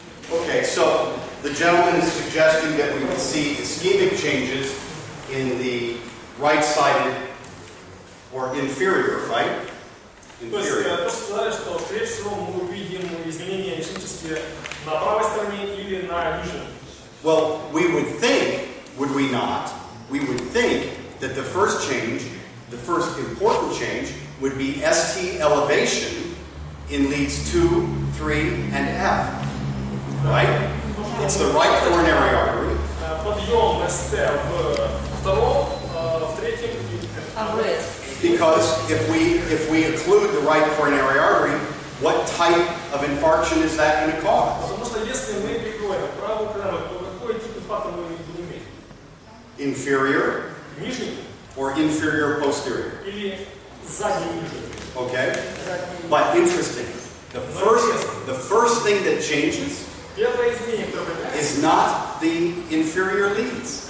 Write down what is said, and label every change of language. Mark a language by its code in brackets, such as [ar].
[en] Okay, so the gentleman is suggesting that we can see ischemic changes in the right-sided or inferior, right? [ru] То есть, [en] Inferior. [ru] то, что сказали, что, скорее всего, мы увидим изменения ишемические на правой стороне или на нижней. [en] Well, we would think, would we not, we would think that the first change, the first important change, would be ST elevation in leads 2, 3, and F. Right? It's the right coronary artery. [ru] Подъем СТ в втором, в третьем и [en] Because if we occlude the right coronary artery, what type of infarction is that going to cause? [ru] Потому что если мы прикроем правую коронарную, то какой тип инфаркта мы будем иметь? [en] Inferior [ru] Нижний [en] or inferior posterior? [ru] или задний нижний? [en] Okay? But interesting, the first thing that changes [ru] Первое изменение, которое появляется, [en] is not the inferior leads.